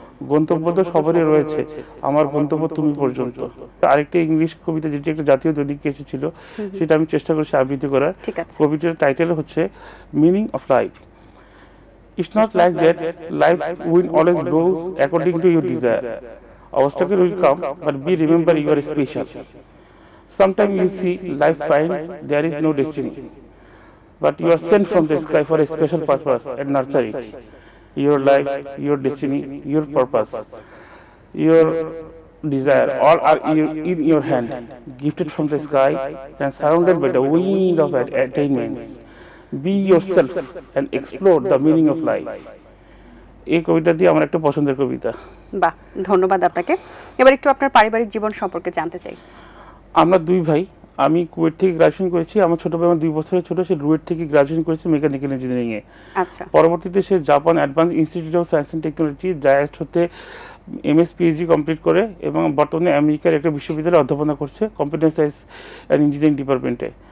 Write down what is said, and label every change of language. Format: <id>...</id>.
<bn>গন্তব্য তো সবারই রয়েছে, আমার গন্তব্য তুমি পর্যন্ত। আরেকটি ইংলিশ কবিতা, যেটি একটা জাতীয় দৈনিকে এসেছিল, সেটা আমি চেষ্টা করছি আবৃত্তি করার। কবিতার টাইটেল হচ্ছে</bn> <en>Meaning of life. It's not like that life will always goes according to your desire. Obstacles will come, but be remember you are special. Sometimes you see life find there is no destiny, but you are sent from the sky for a special purpose and nurture it. Your life, your destiny, your purpose, your desire, all are in your hand, gifted from the sky and surrounded by the wind of attainments. Be yourself and explore the meaning of life.</en> <bn>এই কবিতাটি আমার একটা পছন্দের কবিতা। বাহ, ধন্যবাদ আপনাকে। এবার একটু আপনার পারিবারিক জীবন সম্পর্কে জানতে চাই। আমরা দুই ভাই। আমি কুয়েট থেকে গ্রাজুয়েশন করেছি। আমার ছোট ভাই আমার 2 বছরের ছোট, সে রুয়েট থেকে গ্রাজুয়েশন করেছে মেকানিক্যাল ইঞ্জিনিয়ারিং এ। আচ্ছা। পরবর্তীতে সে Japan advance institute of science and technology জায়াস্ট হতে এমএস পিএইচডি কমপ্লিট করে এবং বর্তমানে আমেরিকার একটা বিশ্ববিদ্যালয়ে অধ্যাপনা করছে কম্পিউটার সায়েন্স অ্যান্ড ইঞ্জিনিয়ারিং ডিপার্টমেন্টে।</bn>